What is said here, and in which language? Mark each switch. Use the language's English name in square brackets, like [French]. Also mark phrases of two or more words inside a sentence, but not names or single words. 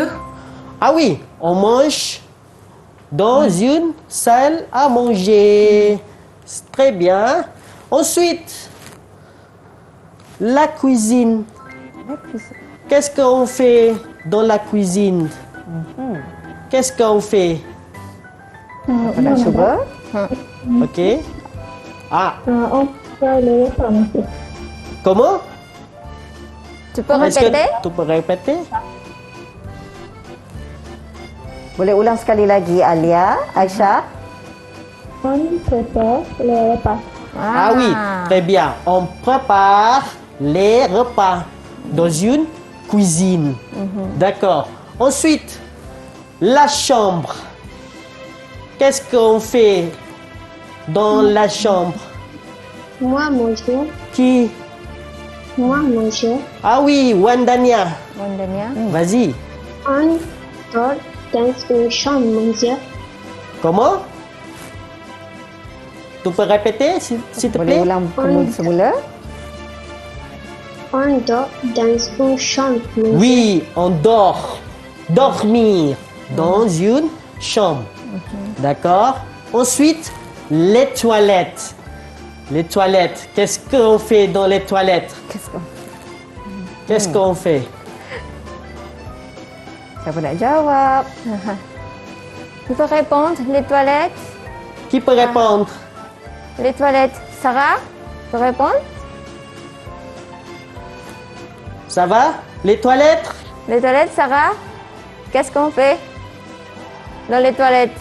[French] Ah oui, on mange dans une salle à manger. Très bien. Ensuite, la cuisine. Qu'est-ce qu'on fait dans la cuisine? Qu'est-ce qu'on fait? [Malay] Apa nak cuba? [French] Ok. Ah, On fait le repas, monsieur. comment? Tu peux Est-ce que répéter? tu peux répéter? [Malay] Boleh ulang sekali lagi Alia, Aisyah? [French] On prépare le repas. Ah oui, très bien. On prépare les repas dans une cuisine. D'accord. Ensuite, la chambre. Qu'est-ce qu'on fait dans la chambre? Moi, manger. Qui? Moi, manger. Ah oui, Wandania. Mondanya. Vas-y. On dort dans une chambre manger. Comment? Tu peux répéter, s'il te [Malay] Boleh [French] plaît? [Malay] ulang semula? [French] On dort dans une chambre manger. Oui, on dort. Dormir dans une chambre. D'accord. Ensuite, les toilettes. Les toilettes. Qu'est-ce qu'on fait dans les toilettes? Qu'est-ce qu'on fait? [Malay] Siapa nak jawab? [French] Tu peux répondre, les toilettes? Qui peut répondre? Les toilettes. Sarah, tu peux répondre? Ça va? Les toilettes? Les toilettes, Sarah? Qu'est-ce qu'on fait dans les toilettes?